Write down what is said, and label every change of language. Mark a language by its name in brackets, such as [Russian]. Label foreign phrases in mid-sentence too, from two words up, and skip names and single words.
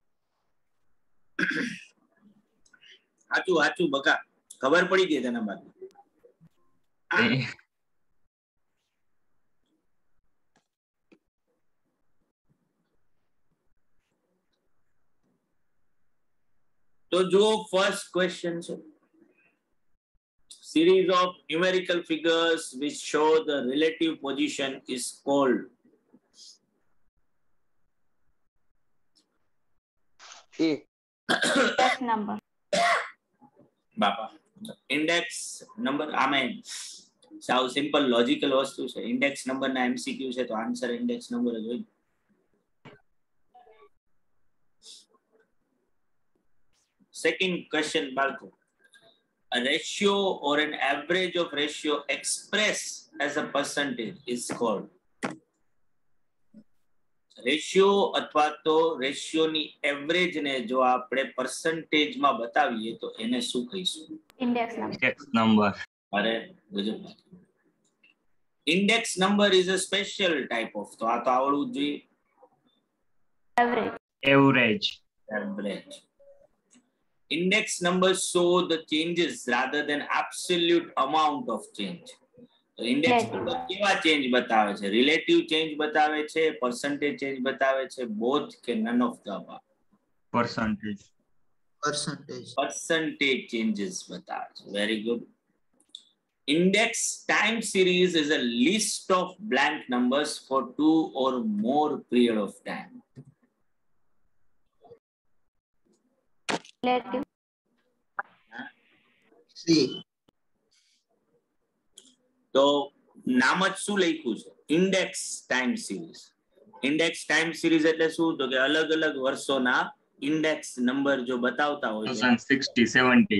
[Gujarati] સાચું સાચું બકા. ખબર પડી ગઈ તેના બાદ. તો જો [English] first question [Gujarati] છે. [English] Series of numerical figures which show the relative position is called. Index number. [Gujarati] બાપા [English] index number [Gujarati] આમે સાવ [English] simple logical [Gujarati] વસ્તુ છે. [English] index number [Gujarati] ના MCQ છે તો આન્સર [English] index number [Gujarati] જ હોય. [English] Second question, બાળકો. A ratio or an average of ratio expressed as a percentage is called. [Gujarati] રેશિયો અથવા તો રેશિયોની એવરેજ ને જો આપણે પર્સન્ટેજ માં બતાવીએ તો એને શું કહીશું? [English] Index number. Index number. [Gujarati] અરે ગજબ. [English] Index number is a special type of, [Gujarati] તો આ તો આવડવું જ જોઈએ. [English] Average. Average. Average. Index numbers show the changes rather than absolute amount of change. [Gujarati] તો [English] index number [Gujarati] કેવા ચેન્જ બતાવે છે? [English] relative change [Gujarati] બતાવે છે, [English] percentage change [Gujarati] બતાવે છે, બોથ કે [English] none of the above? Percentage. Percentage changes [Gujarati] બતાવે છે. [English] very good. Index time series is a list of blank numbers for 2 or more period of time. Relative. C. [Gujarati] તો નામ જ શું લખ્યું છે? [English] index time series. index time series [Gujarati] એટલે શું? તો કે અલગ અલગ વર્ષોના [English] index number [Gujarati] જો બતાવતા હોય 60, 70.